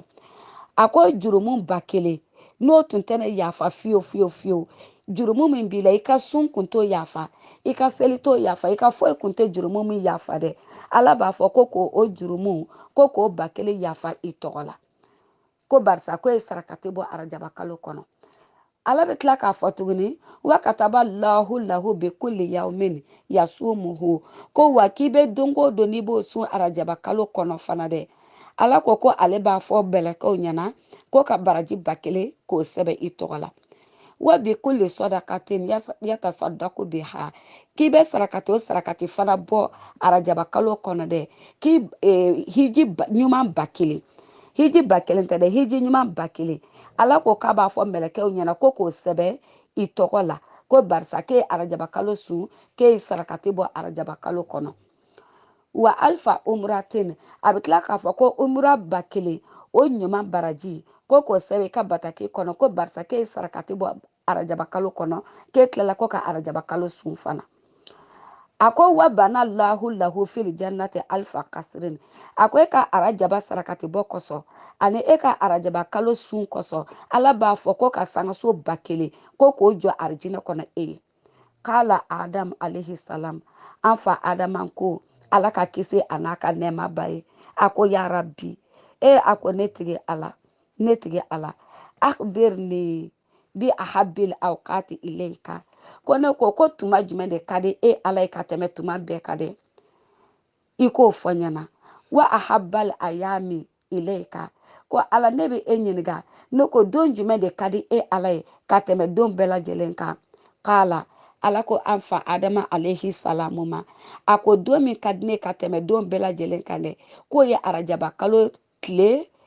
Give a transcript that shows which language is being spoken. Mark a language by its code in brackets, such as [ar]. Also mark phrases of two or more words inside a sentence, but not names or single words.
[bm] A ko jurumu 1000 n'o tun tɛna yafa fiyewu fiyewu fiyewu jurumu min b'i la i ka sun kun t'o yafa i ka seli t'o yafa i ka foyi kun tɛ jurumu min yafa dɛ ala b'a fɔ ko k'o jurumu ko k'o 1000 yafa i tɔgɔ la ko barisa ko ye sarakati bɔ arajaba kalo kɔnɔ. ala bɛ tila k'a fɔ tuguni [ar] وكتب له بكل يوم يصومه [bm] ko wa k'i bɛ don o don n'i b'o sun arajaba kalo kɔnɔ fana dɛ ala ko ale b'a fɔ bɛlɛkɛw ɲɛna ko ka baraji 1000 k'o sɛbɛn i tɔgɔ la [ar] وبكل صدقة يتصدق بها [bm] k'i bɛ sarakati o sarakati fana bɔ arajaba kalo kɔnɔ dɛ k'i hiji ɲuman 1000 hiji 1000 tɛ dɛ hiji ɲuman 1000 ala ko k'a b'a fɔ mɛlɛkɛw ɲɛna ko k'o sɛbɛn i tɔgɔ la ko barisa k'e arajaba kalo sun k'e sarakati bɔ arajaba kalo kɔnɔ. [ar] وألف عمرة [bm] a bɛ tila k'a fɔ ko umra 1000 o ɲuman baraji ko k'o sɛbɛn i ka bataki kɔnɔ ko barisa k'e sarakati bɔ arajaba kalo kɔnɔ k'e tilala ko ka arajaba kalo sun fana. A ko [ar] وبنى له في الجنة ألف قصر [bm] a ko e ka arajaba sarakati bɔ kosɔn ani e ka arajaba kalo sun kosɔn ala b'a fɔ ko ka sangaso 1000 ko k'o jɔ arijinɛ kɔnɔ e ye. K'ala Adam [ar] عليه السلام [bm] an fa Adama ko ala ka kisi a n'a ka nɛɛma ba ye a ko [ar] يا رب [bm] a ko ne tigi ala [ar] أخبرني بأحب الأوقات إليك [bm] ko ne ko tuma jumɛn de ka di e ala ye ka tɛmɛ tuma bɛɛ ka dɛ i k'o fɔ ɲɛna [ar] وأحب الأيام إليك [bm] ko ala ne bɛ e ɲininka ne ko don jumɛn de ka di e ala ye ka tɛmɛ don bɛɛ lajɛlen kan k'ala ala ko an fa Adama [ar] عليه السلام [bm] ma a ko don min ka di ne ka tɛmɛ don bɛɛ lajɛlen kan dɛ k'o ye arajaba kalo tile